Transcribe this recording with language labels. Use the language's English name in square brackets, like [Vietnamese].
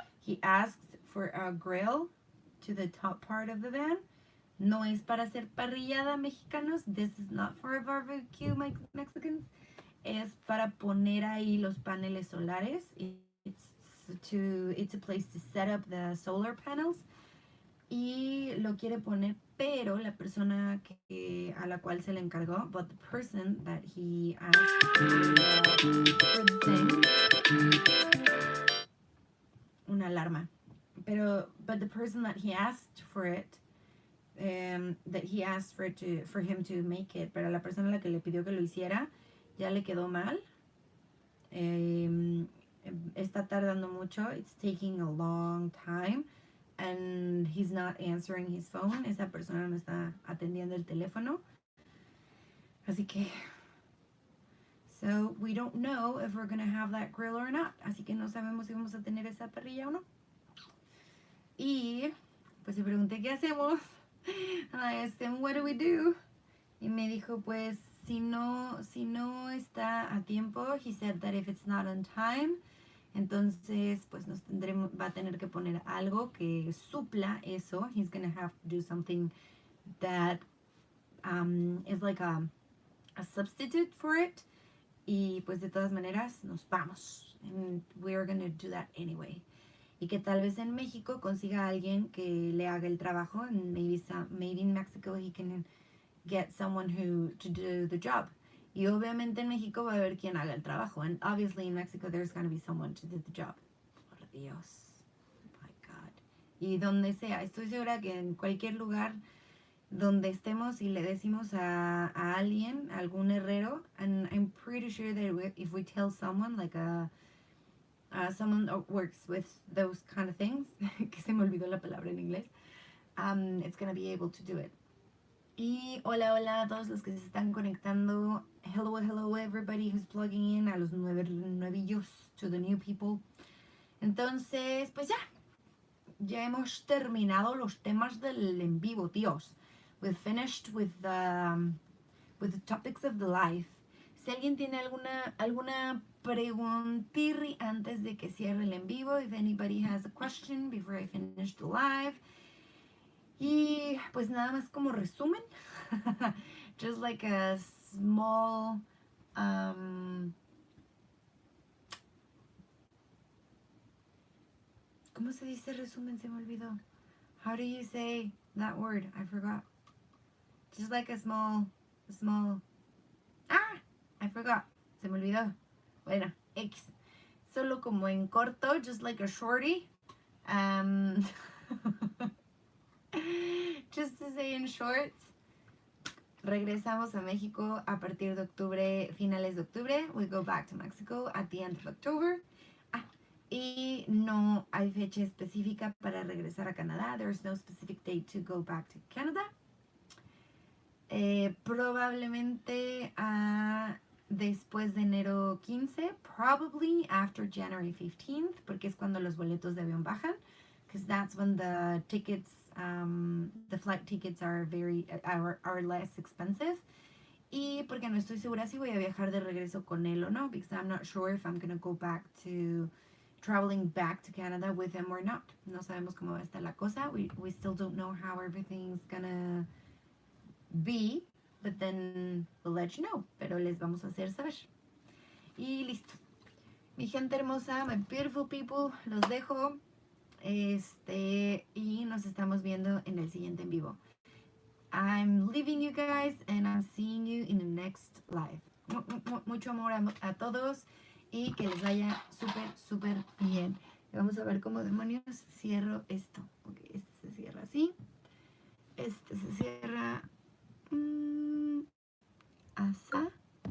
[English] He asked for a grill to the top part of the van. [Spanish] No es para hacer parrillada, mexicanos. [English] This is not for a barbecue, Mexicans. [Spanish] Es para poner ahí los paneles solares. [English] It's a place to set up the solar panels. [Spanish] Y lo quiere poner, pero la persona a la cual se le encargó, [English] but the person that he asked for the thing, [Spanish] una alarma. [English] But the person that he asked for it, that he asked for him to make it, [Spanish] pero la persona a la que le pidió que lo hiciera, ya le quedó mal. Está tardando mucho. [English] It's taking a long time. And he's not answering his phone. [Spanish] Esa persona no está atendiendo el teléfono. Así que... [English] So, we don't know if we're going to have that grill or not. [Spanish] Así que no sabemos si vamos a tener esa parrilla o no. Y pues le pregunté qué hacemos. [English] And I asked him, what do we do? [Spanish] Y me dijo, pues, si no está a tiempo, [English] he said that if it's not on time, [Spanish] entonces pues va a tener que poner algo que supla eso. [English] He's gonna have to do something that is like a substitute for it. [Spanish] Y pues de todas maneras nos vamos. [English] And we're gonna do that anyway. [Spanish] Y que tal vez en México consiga a alguien que le haga el trabajo. [English] And maybe in Mexico he can get someone to do the job. [Spanish] Y obviamente en México va a haber quien haga el trabajo. [English] And obviously in Mexico there's going to be someone to do the job. [Spanish] Por Dios. [English] Oh my God. [Spanish] Y donde sea. Estoy segura que en cualquier lugar donde estemos y le decimos a alguien, algún herrero, [English] and I'm pretty sure that if we tell someone, like someone that works with those kind of things, [Spanish] que se me olvidó la palabra en inglés, [English] it's going to be able to do it. [Spanish] Y hola a todos los que se están conectando. [English] Hello everybody who's plugging in, [Spanish] a los nuevillos, [English] to the new people. [Spanish] Entonces, pues ya hemos terminado los temas del en vivo, tíos. [English] We've finished with the topics of the life. [Spanish] Si alguien tiene alguna preguntirri antes de que cierre el en vivo, [English] if anybody has a question before I finish the live. [Spanish] Y pues nada más como resumen, [English] just like a small [Spanish] ¿cómo se dice resumen? Se me olvidó. [English] How do you say that word? I forgot. Just like a small I forgot. [Spanish] Se me olvidó. Bueno, X. Solo como en corto, [English] just like a shorty. Just to say in short, [Spanish] regresamos a México a partir de octubre, [English] finales de octubre. We go back to Mexico at the end of October. [Spanish] Y no hay fecha específica para regresar a Canadá. [English] There's no specific date to go back to Canada. [Spanish] Probablemente después de enero 15, [English] probably after January 15th, [Spanish] porque es cuando los boletos de avión bajan, [English] because that's when the tickets, the flight tickets are less expensive. [Spanish] Y porque no estoy segura si voy a viajar de regreso con él o no, [English] because I'm not sure if I'm gonna go back to traveling back to Canada with him or not. [Spanish] No sabemos cómo va a estar la cosa. [English] We still don't know how everything's gonna be, but then we'll let you know. [Spanish] Pero les vamos a hacer saber. Y listo. Mi gente hermosa, [English] my beautiful people, [Spanish] los dejo. Y nos estamos viendo en el siguiente en vivo. [English] I'm leaving you guys and I'm seeing you in the next live. [Spanish] Mucho amor a todos y que les vaya súper, súper bien. Vamos a ver cómo demonios cierro esto. Ok, este se cierra así. Este se cierra así.